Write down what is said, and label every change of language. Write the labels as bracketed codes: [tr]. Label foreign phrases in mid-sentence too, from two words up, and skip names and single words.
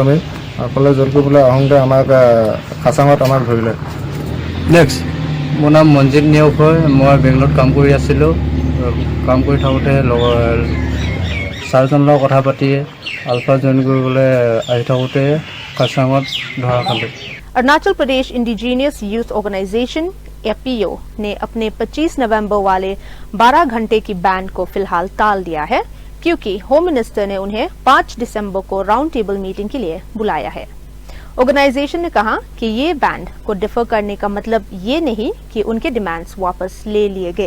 [as] আমি আলফালৈ জইন কৰিবলৈ আহোঁতে আমাক খাচাঙত আমাক ধৰিলে। নেক্সট মোৰ নাম মনজিত নেওগ হয়। মই বেংগলত কাম কৰি আছিলোঁ। কাম কৰি থাকোঁতে ছাৰজনৰ লগত কথা পাতি আলফা জইন কৰিবলৈ আহি থাকোঁতে খাচাঙত ধৰা খালোঁ। [hi] अरुणाचल प्रदेश इंडिजीनियस यूथ ऑर्गेनाइजेशन एपीओ ने अपने 25 नवंबर वाले 12 घंटे की बैन को फिलहाल टाल दिया है, क्योंकि [en] home minister [hi] ने उन्हें 5 दिसंबर को [en] round table meeting [hi] के लिए बुलाया है। ऑर्गेनाइजेशन ने कहा कि ये बैन को डिफर करने का मतलब ये नहीं कि उनके डिमांड्स वापस ले लिए गए।